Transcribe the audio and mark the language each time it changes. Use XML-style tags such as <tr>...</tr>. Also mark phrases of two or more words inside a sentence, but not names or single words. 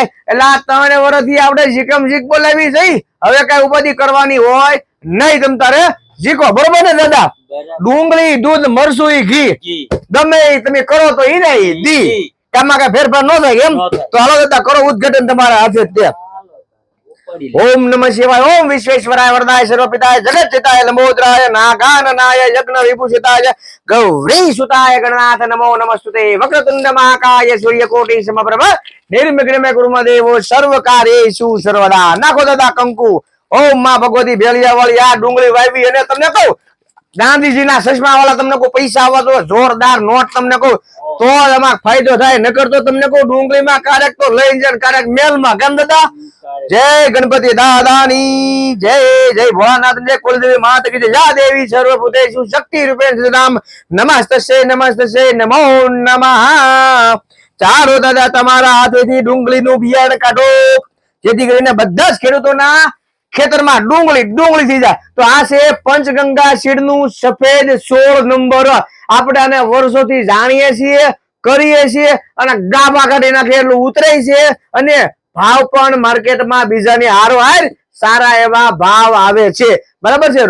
<gu>એટલે આ 3 વર્ષથી આપણે જીકમ જીક બોલાવી છે, હવે કઈ ઉપાધિ કરવાની હોય નહીં, તમ તારે જીકો, બરોબર ને દાદા? ડુંગળી, દૂધ, મરસું, ઘી ગમે તમે કરો તો ઈ નહીં દી, કામમાં કઈ ફેરફાર ન થાય એમ? તો હાલો દાદા કરો ઉદ્ઘાટન તમારા હાથે જ।</gu> <sa>ओम नमः शिवाय, ओम विश्वेश्वराय वरदाय सर्वपिताय जगच्चिताय लंबोदराय नागाननाय यज्ञ विभूषिताय गौरी सुताय गणनाथ नमो नमस्तुते वक्रतुंड महाकाय सूर्यकोटि समप्रभ निर्विघ्नं कुरु मे देव सर्वकार्येषु सर्वदा।</sa> <gu>નાખો દાદા કંકુ। ઓમ માં ભગવતી ભેલિયા વાળી આ डુંગળી વાવી અને તમને કહું ગાંધીજીના ચશ્મા વાળા તમને કહું પૈસા આવવા તો જોરદાર નોટ તમને કહું તો એમાં ફાયદો થાય, નકર તો તમને કહું ડુંગળીમાં કારક તો લઈ જાય કારક મેલમાં। કેમ દાદા? જય ગણપતિ દાદાની જય,</gu> <hi>जय भोलानाथ जय कुलदेवी माता की जय,</hi> <sa>या देवी सर्वभूतेषु शक्ति रूपेण नाम नमस्तस्यै नमस्तस्यै नमो नमः।</sa> <gu>ચારો દાદા તમારા હાથેથી ડુંગળીનું બિયારણ કાઢો, જેથી કરીને બધા જ ખેડૂતોના ખેતરમાં ડુંગળી ડુંગળી થઈ જાય। તો આ છે પંચગંગા સીડનું સફેદ 16 નંબર। આપણે આને વર્ષોથી જાણીએ છીએ, કરીએ છીએ અને ગાભા કાઢી નાખે એટલું ઉતરે છે, અને ભાવ પણ માર્કેટમાં બીજાની હારોહાર સારા એવા ભાવ આવે છે, બરાબર છે।</gu>